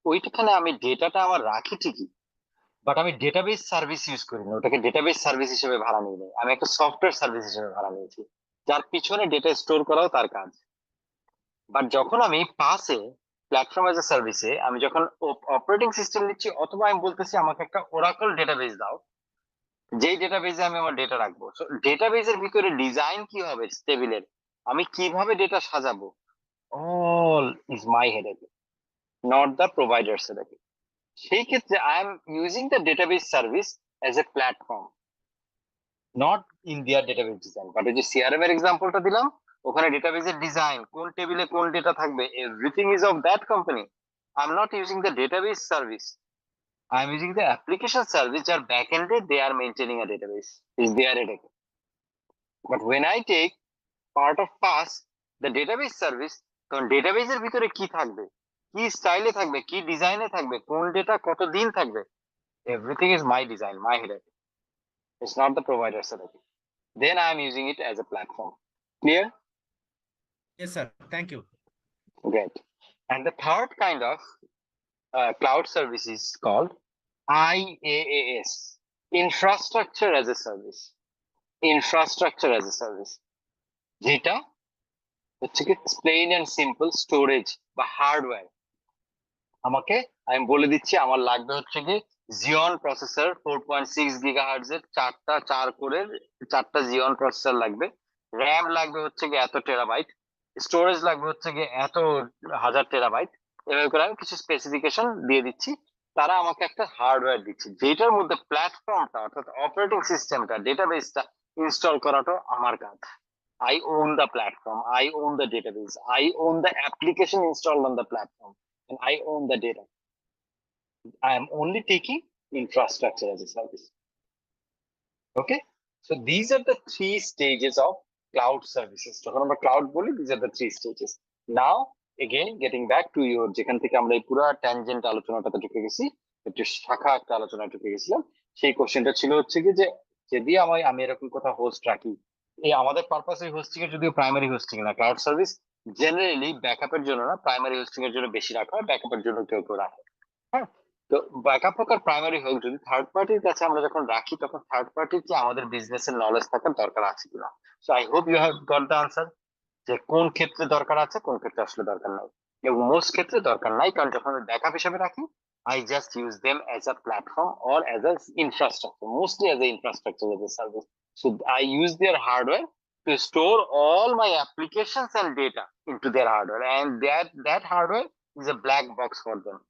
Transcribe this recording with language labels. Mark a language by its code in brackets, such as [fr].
[bn] ওইখানে আমি ডেটাটা আমার রাখি ঠিকই, বাট আমি ডেটাবেস সার্ভিস ইউজ করি না, ওটাকে ডেটাবেস সার্ভিস হিসেবে ভাড়া নিই নাই, আমি একটা সফটওয়্যার সার্ভিস হিসেবে ভাড়া নিয়েছি, যার পিছনে ডেটা স্টোর করাও তার কাজ। বাট যখন আমি পাসে, প্ল্যাটফর্ম এজ এ সার্ভিসে, আমি যখন অপারেটিং সিস্টেম নিচ্ছি, অথবা আমি বলতেছি আমাকে একটা ওরাকল ডেটাবেস দাও, যেই ডেটাবেসে আমি আমার ডেটা রাখবো, ডেটাবেসের ভিতরে ডিজাইন কি হবে টেবিলের, আমি কিভাবে ডেটা সাজাবো, [en] all is my headache, not the provider's headache. [bn] সেই ক্ষেত্রে [en] I am using the database service as a platform, not in their database design. [bn] But ওই যে CRM এর এক্সাম্পলটা দিলাম, ওখানে ডেটাবেজের ডিজাইন, কোন টেবিলে কোন ডেটা থাকবে, [en] Everything is of that company. I am not using the database service, I am using the application service, যার back এন্ডে they are maintaining a database, is there headache. [bn] But [en] when I take part of pass the database service, [bn] তখন ডেটাবেজের ভিতরে কি থাকবে, কি স্টাইলে থাকবে, কি ডিজাইনে থাকবে, কোন ডেটা কতদিন থাকবে, [en] Everything is my design, my headache. It's not the provider's headache. Then I am using it as a platform. Clear? Yes, sir. Thank you. Great. And the third kind of cloud service is called IaaS, Infrastructure as a Service. Infrastructure as a Service. [bn] যেটা হচ্ছে কি [en] plain and simple storage [bn] বা hardware. আমাকে আমি বলে দিচ্ছি, আমার লাগবে হচ্ছে কি জিওন প্রসেসর 4.6 গিগাহার্টজ এর 4 কোরের 4টা জিওন প্রসেসর লাগবে, র্যাম লাগবে হচ্ছে কি এত টেরাবাইট, স্টোরেজ লাগবে হচ্ছে কি এত হাজার টেরাবাইট, এভাবে করে আমি কিছু স্পেসিফিকেশন দিয়ে দিচ্ছি. তারা আমাকে একটা হার্ডওয়্যার দিচ্ছে, যেটার মধ্যে প্ল্যাটফর্মটা অর্থাৎ অপারেটিং সিস্টেমটা, ডেটাবেসটা ইনস্টল করাটা আমার কাজ. [en] I own the platform, I own the database, I own the application installed on the platform, and I own the data. I am only taking infrastructure as a service. Okay, so these are the 3 stages of cloud services. [bn] যখন আমরা [en] cloud বলি, these are the 3 stages. Now again getting back to your, [bn] যেখান থেকে আমরা এই পুরো tangent আলোচনাটাতে ঢুকে গেছি, একটু শাখা একটা আলোচনা ঢুকে গেছিলাম. সেই কোশ্চেনটা ছিল হচ্ছে কি যে যদি আমি এরকম কথা হোস্ট রাখি, এই আমাদের পারপাস এই হোস্টিং এর যদিও প্রাইমারি হোস্টিং না, ক্লাউড সার্ভিস জেনারেলি ব্যাকআপের জন্য না, প্রাইমারি হোস্টিং এর জন্য বেশি রাখা হয়, ব্যাকআপের জন্য কেউ কেউ রাখে. হ্যাঁ, তো ব্যাকআপ হোক আর প্রাইমারি হোক, যদি থার্ড পার্টির কাছে আমরা যখন রাখি, তখন থার্ড পার্টির কি আমাদের বিজনেস এর নলেজ থাকার দরকার আছে কিনা. [en] so I hope you have got the answer, [bn] যে কোন ক্ষেত্রে দরকার আছে, কোন ক্ষেত্রে আসলে দরকার নাই. এবং মোস্ট ক্ষেত্রে দরকার নাই, কারণ যখন আমি ব্যাকআপ হিসেবে রাখি, [en] I just use them as a platform or as an infrastructure, mostly as an infrastructure as a service. So I use their hardware to store all my applications and data into their hardware, and that hardware is a black box for them.